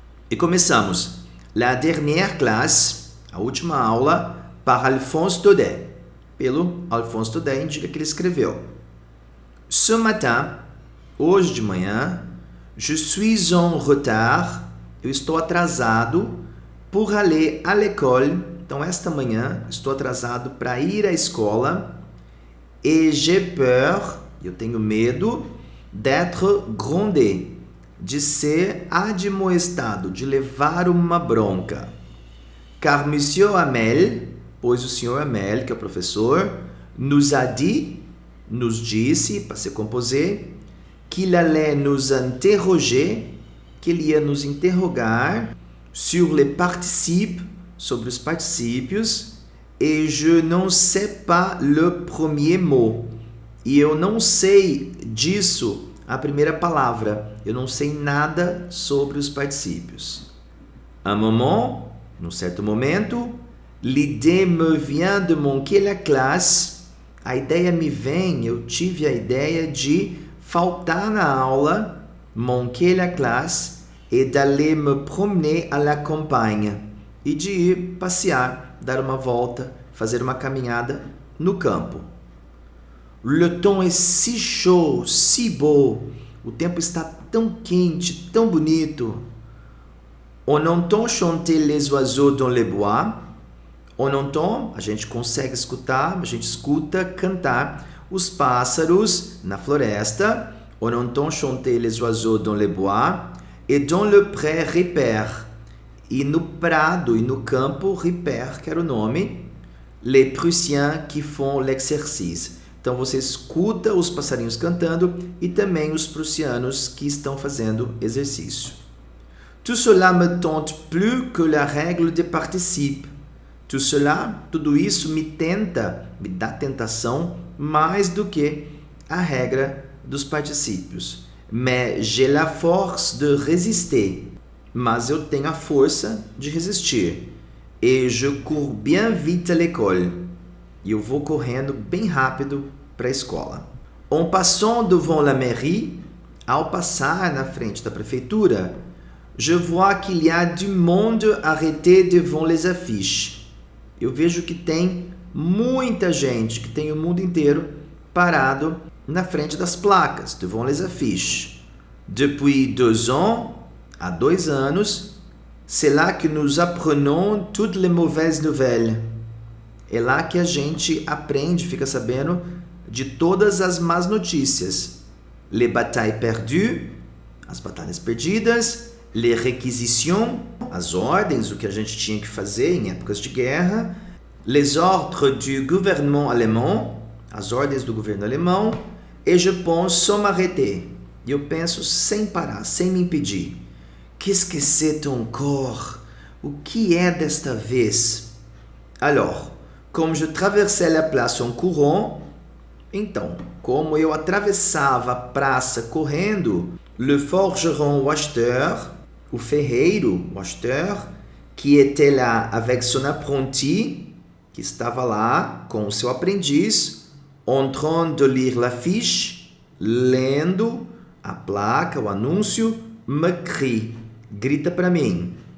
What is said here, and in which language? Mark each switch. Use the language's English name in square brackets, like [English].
[Portuguese] E começamos. [French] La dernière classe, [Portuguese] a última aula, [French] par [Portuguese] Alphonse Daudet. Pelo Alphonse Daudet indica que ele escreveu. [French] Ce matin, [Portuguese] Hoje de manhã, [French] je suis en retard, [Portuguese] eu estou atrasado [French] pour aller à l'école. [Portuguese] Então, esta manhã, estou atrasado para ir à escola. [French] Et j'ai peur, [Portuguese] eu tenho medo, [French] d'être grondé, [Portuguese] de ser admoestado, de levar uma bronca. [French] Car Monsieur Hamel, [Portuguese] pois o Sr. [French] Hamel, [Portuguese] que é o professor, [French] nous a dit, [Portuguese] nos disse, [French] passé composé, qu'il allait nous interroger, [Portuguese] que ele ia nos interrogar [French] sur les participes, [Portuguese] sobre os particípios, [French] et je n'en sais pas le premier mot. [Portuguese] E eu não sei disso a primeira palavra. Eu não sei nada sobre os particípios. [French] Un moment, [Portuguese] num certo momento, [French] l'idée me vient de manquer la classe. [Portuguese] A ideia me vem, eu tive a ideia de faltar na aula, [French] manquer la classe, et d'aller me promener à la campagne. [Portuguese] E de ir passear, dar uma volta, fazer uma caminhada no campo. [French] Le temps est si chaud, si beau. [Portuguese] O tempo está tão quente, tão bonito. [French] On entend chanter les oiseaux dans les bois. On entend, [Portuguese] a gente consegue escutar, a gente escuta cantar os pássaros na floresta. [French] On entend chanter les oiseaux dans les bois. Et dans le pré ripère. [Portuguese] E no prado e no campo, [French] ripère, [Portuguese] que era o nome, [French] les Prussiens qui font l'exercice. [Portuguese] Então você escuta os passarinhos cantando e também os prussianos que estão fazendo exercício. [French] Tout cela me tente plus que la règle des participes. Tout cela, [Portuguese] tudo isso me dá tentação mais do que a regra dos particípios. [French] Mais j'ai la force de résister. [Portuguese] Mas eu tenho a força de resistir. [French] Et je cours bien vite à l'école. [Portuguese] E eu vou correndo bem rápido para a escola. [French] En passant devant la mairie, [Portuguese] ao passar na frente da prefeitura, [French] je vois qu'il y a du monde arrêté devant les affiches. [Portuguese] Eu vejo que tem muita gente, que tem o mundo inteiro parado na frente das placas, [French] devant les affiches. Depuis 2 ans, [Portuguese] há 2 anos, [French] c'est là que nous apprenons toutes les mauvaises nouvelles. [Portuguese] É lá que a gente aprende, fica sabendo de todas as más notícias. [French] Les batailles perdues, [Portuguese] as batalhas perdidas. [French] Les réquisitions, [Portuguese] as ordens, o que a gente tinha que fazer em épocas de guerra. [French] Les ordres du gouvernement allemand, [Portuguese] as ordens do governo alemão. [French] Et je pense sans m'arrêter. [Portuguese] E eu penso sem parar, sem me impedir. [French] Qu'est-ce que c'est encore? [Portuguese] O que é desta vez? [French] Alors, comme je traversais la place en courant, [Portuguese] então, como eu atravessava a praça correndo, [French] le forgeron Wachter, [Portuguese] o ferreiro Wachter, [French] qui était là avec son apprenti, [Portuguese] que estava lá com o seu aprendiz, [French] en train de lire l'affiche, [Portuguese] lendo a placa, o anúncio, [French] me crie, [Portuguese] grita para mim.